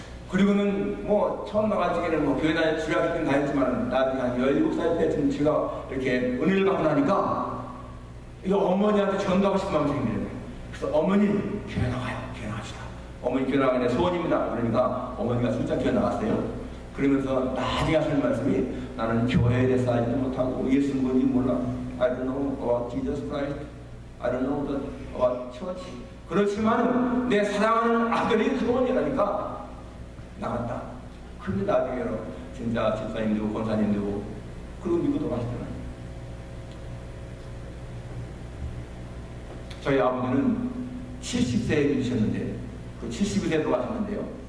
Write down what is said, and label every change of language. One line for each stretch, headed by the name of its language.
Korean: 그리고는 뭐 처음 나가지기는 뭐 교회 다니 주일학교 때는 다녔지만 나중에 한 17살 때쯤 제가 이렇게 은혜를 받고 나니까 이거 어머니한테 전도하고 싶은 마음이 생기는 거예요. 그래서 어머니 교회 나가요. 교회 나갑시다. 어머니 교회 나가는 소원입니다. 그러니까 어머니가 진짜 교회 나갔어요. 그러면서 나중에 하시는 말씀이 나는 교회에 대해서 알지도 못하고 예수는 뭔지 몰라.
English: I don't know about Jesus Christ. I don't know about church.
Korean: 그렇지만 내 사랑하는 아들이 소원이라니까 나갔다. 그런데 나중에 진짜 집사님 되고 권사님 되고 그리고 미국 돌아가시잖아요. 저희 아버지는 70세에 계셨는데 그 72세에 돌아가셨는데요.